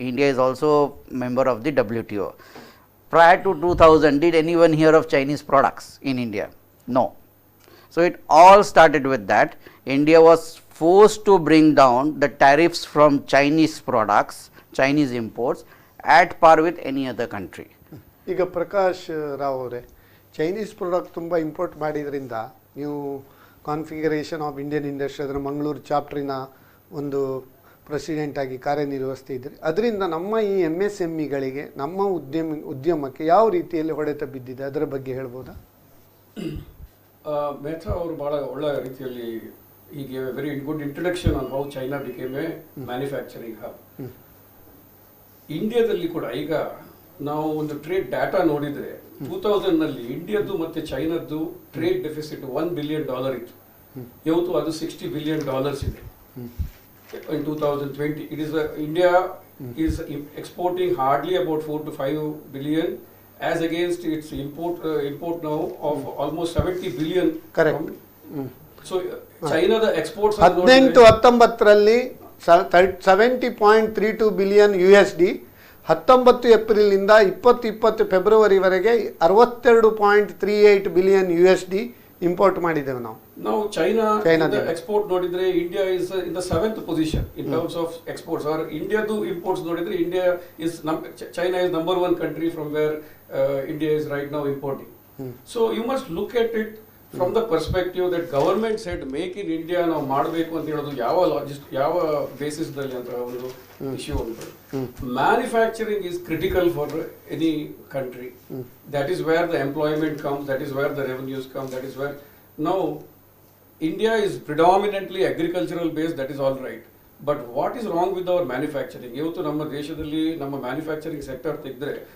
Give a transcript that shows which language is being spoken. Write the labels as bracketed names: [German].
[English] India is also member of the WTO. Prior to 2000, did anyone hear of Chinese products in India? No. So, it all started with that. India was forced to bring down the tariffs from Chinese products, Chinese imports at par with any other country. [Kannada] ಈಗ ಪ್ರಕಾಶ್ ರಾವ್ ಅವರೇ, Chinese product ತುಂಬ import ಮಾಡಿದ್ರಿಂದ ನೀವು [English] configuration of Indian industry [Kannada] ಅದರ ಮಂಗಳೂರು ಚಾಪ್ಟ್ರಿನ ಒಂದು president ಆಗಿ ಕಾರ್ಯನಿರ್ವಹಿಸ್ತಾ ಇದ್ರಿ. ಅದರಿಂದ ನಮ್ಮ ಈ MSMEಗಳಿಗೆ, ನಮ್ಮ ಉದ್ಯಮಕ್ಕೆ ಯಾವ ರೀತಿಯಲ್ಲಿ ಹೊಡೆತ ಬಿದ್ದಿದೆ, ಅದರ ಬಗ್ಗೆ ಹೇಳ್ಬೋದಾ? ಮೆಹ್ತಾ ಅವರು ಬಹಳ ಒಳ್ಳೆಯ ರೀತಿಯಲ್ಲಿ ಹೀಗೆ [English] Very good introduction on how China became a manufacturing hub. [Kannada] ಇಂಡಿಯಾದಲ್ಲಿ ಕೂಡ ಈಗ ನಾವು ಒಂದು ಟ್ರೇಡ್ ಡಾಟಾ ನೋಡಿದ್ರೆ 2000ನಲ್ಲಿ ಇಂಡಿಯಾದ್ದು ಮತ್ತೆ ಚೈನಾದ್ದು ಟ್ರೇಡ್ ಡೆಫಿಸಿಟ್ $1 billion ಇತ್ತು. ಇವತ್ತು ಅದು $60 billion ಇದೆ. [English] In 2020, it is India is exporting hardly about 4 to 5 billion, as against its import now of almost 70 billion. Correct. So China the exports [Kannada] 18-19ರಲ್ಲಿ 70.32 billion USD, 19 ಏಪ್ರಿಲ್ನಿಂದ 2020 ಫೆಬ್ರವರಿವರೆಗೆ 62.38 billion USD import ಮಾಡಿದ್ದೇವೆ ನಾವು. [English] Now China the export [Kannada] ನೋಡಿದ್ರೆ [English] India is in the 7th position in terms of exports. Or India do imports [Kannada] ನೋಡಿದ್ರೆ [English] China is number 1 country from where India is right now importing. So you must look at it from the perspective that government said make in India [Kannada] ನಾವು ಮಾಡಬೇಕು ಅಂತ ಹೇಳೋದು ಯಾವ basis ದಲ್ಲಿ ಅಂತ ಒಂದು issue ಉಂಟು. [English] Manufacturing is critical for any country. That is where the employment comes, that is where the revenues come, that is where now India is predominantly agricultural based, that is all right. But what is wrong with our manufacturing? [Kannada] ಇವತ್ತು ನಮ್ಮ ದೇಶದಲ್ಲಿ ನಮ್ಮ manufacturing sector ತೆಗೆದ್ರೆ